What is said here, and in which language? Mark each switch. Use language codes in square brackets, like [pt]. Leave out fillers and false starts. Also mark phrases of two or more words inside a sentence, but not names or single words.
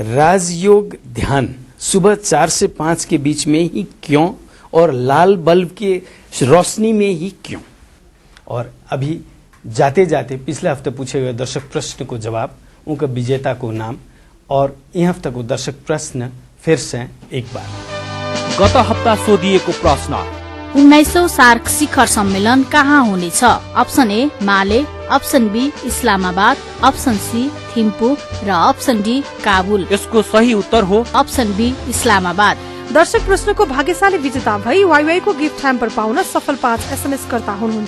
[hi] राजयोग ध्यान सुबह 4 से 5 के बीच में ही क्यों, और लाल बल्ब की रोशनी में ही क्यों? और अभी जाते जाते पिछले हफ्ते पूछे गए दर्शक प्रश्न को जवाब, उनका विजेता को नाम, और यह हफ्ता को दर्शक प्रश्न फिर से एक बार। [ne] गत हप्ता सोधिएको प्रश्न, 19औं सार्क शिखर सम्मेलन कहाँ हुनेछ? [en] option A [ne] माले, [en] option B [ne] इस्लामाबाद, [en] option C [ne] थिम्पू र [en] option D [ne] काबुल। यसको सही उत्तर हो [en] option B [ne] इस्लामाबाद। दर्शक प्रश्नको भाग्यशाली विजेता भई वाइवाई को [en] gift hamper [ne] पाउन सफल 5 SMS कर्ता हुनुहुन्छ।